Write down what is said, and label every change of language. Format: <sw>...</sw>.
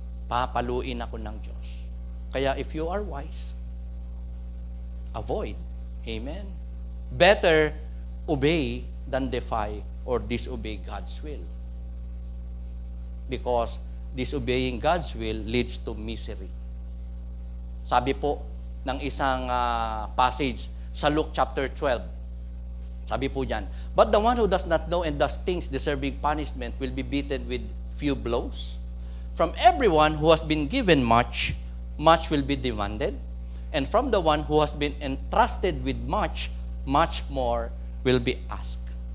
<tl>Papaluin ako ng Diyos. Kaya</tl> <en>if you are wise, avoid.</en> <tl>Amen?</tl> <en>Better obey than defy or disobey God's will. Because disobeying God's will leads to misery.</en> <tl>Sabi po ng isang passage sa Luke chapter 12. Sabi po diyan,</tl> <en>"But the one who does not know and does things deserving punishment will be beaten with few blows. From everyone who has been given much, much will be demanded. And from the one who has been entrusted with much, much more will be asked."</en>